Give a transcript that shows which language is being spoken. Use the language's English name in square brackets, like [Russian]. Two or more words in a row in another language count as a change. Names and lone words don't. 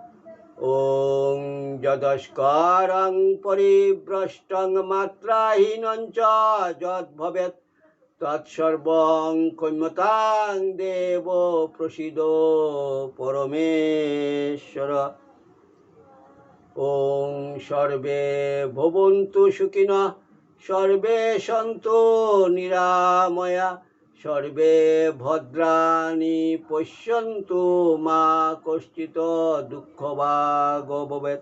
[Sanskrit] ওং যদস্করং পরিভ্রষ্টং মাত্রাহীনং চ যদ্ভবেৎ তৎসর্বং ক্ষম্যতাং দেব প্রসীদো পরমেশ্বর। ওং সর্বে ভবন্তু সুখিনঃ, সর্বে সন্তু নিরাময়া, সর্বে ভদ্রাণি পশ্যন্তু মা কশ্চিৎ দুঃখভাগ ভবেৎ।